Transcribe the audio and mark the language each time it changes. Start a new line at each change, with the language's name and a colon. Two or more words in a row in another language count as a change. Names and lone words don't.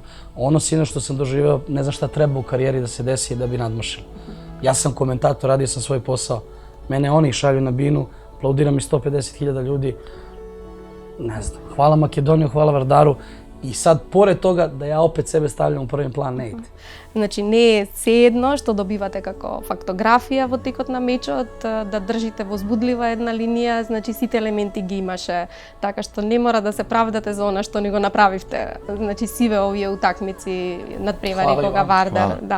Serbian: Ono sinoć što sam doživeo, ne znam šta treba u karijeri da se desi da bi nadmašilo. Ja sam komentator, radio sam svoj posao, mene oni šalju na binu, aplaudiram i 150.000 ljudi, ne znam, hvala Makedoniju, hvala Vardaru. I sad, pored toga, da ja opet sebe stavljam u prvi plan, ne ide.
Macedonian: Значи, не е се едно што добивате како фактографија во текот на мечот, да држите возбудлива една линија, значи сите елементи ги имаше, така што не мора да се правдате за она што не го направивте. Значи, сиве овие утакмици надпревари кога Вардар, да.